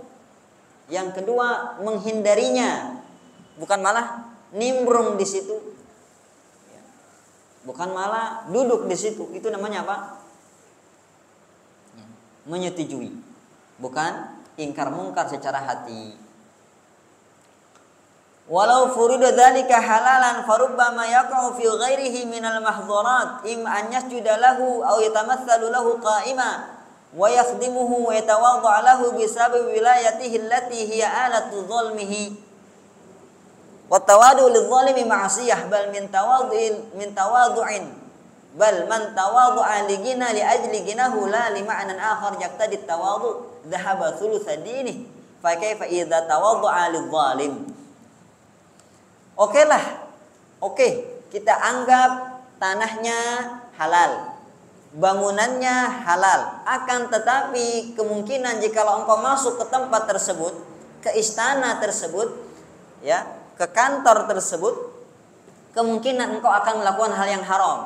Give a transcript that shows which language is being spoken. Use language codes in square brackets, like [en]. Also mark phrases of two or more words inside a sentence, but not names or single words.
[id] Yang kedua, menghindarinya, bukan malah nimbrung di situ, ya. Bukan malah duduk di situ. Itu namanya apa? Ya. Menyetujui, bukan ingkar mungkar secara hati. [ar] ولو فرض ذلك حلالا فربما يقع في غيره من المحظورات إما أن يسجد له أو يتمثل له قائما ويخدمه ويتواضع له بسبب ولايته التي هي آلة ظلمه وتواضع للظالم معصية بل من تواضع بل من تواضع لغني لأجل غناه لا لمعنى آخر يقتضي تواضع ذهب ثلثا دينه. فكيف إذا تواضع للظالم. [id] Oke, kita anggap tanahnya halal, bangunannya halal. Akan tetapi kemungkinan jikalau engkau masuk ke tempat tersebut, ke istana tersebut, ya, ke kantor tersebut, kemungkinan engkau akan melakukan hal yang haram.